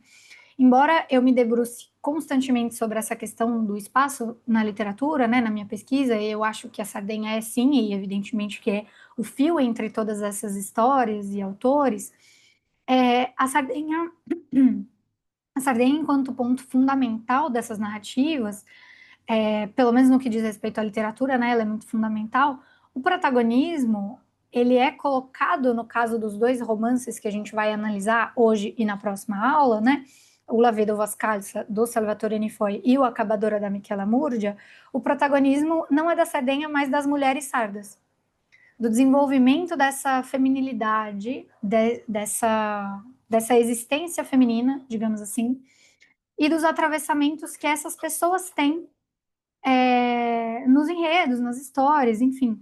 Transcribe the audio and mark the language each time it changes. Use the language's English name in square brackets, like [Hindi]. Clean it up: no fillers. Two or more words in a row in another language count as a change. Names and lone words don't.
[Portuguese] Embora eu me debruce constantemente sobre essa questão do espaço na literatura, né, na minha pesquisa, eu acho que a Sardenha é sim, e evidentemente que é o fio entre todas essas histórias e autores, a Sardenha, enquanto ponto fundamental dessas narrativas, pelo menos no que diz respeito à literatura, né, ela é muito fundamental. O protagonismo, ele é colocado no caso dos dois romances que a gente vai analisar hoje e na próxima aula, né, o La Vedova Scalza, do Salvatore Nifoy, e o Acabadora, da Michela Murgia, o protagonismo não é da Sardenha, mas das mulheres sardas, do desenvolvimento dessa feminilidade, dessa existência feminina, digamos assim, e dos atravessamentos que essas pessoas têm nos enredos, nas histórias, enfim.